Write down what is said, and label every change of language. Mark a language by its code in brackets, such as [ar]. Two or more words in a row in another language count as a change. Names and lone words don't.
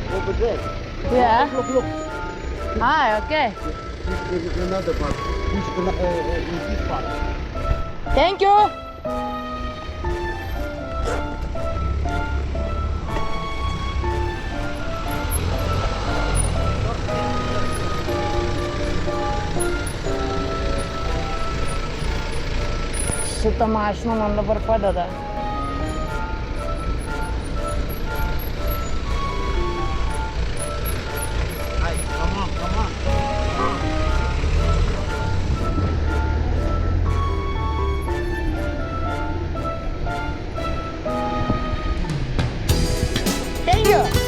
[en] over there. Yeah. Look. Ah, okay. This is another part. In this part. Thank you. [lt] Šitą mašiną man dabar padeda. [en] Hey, come on. Thank you.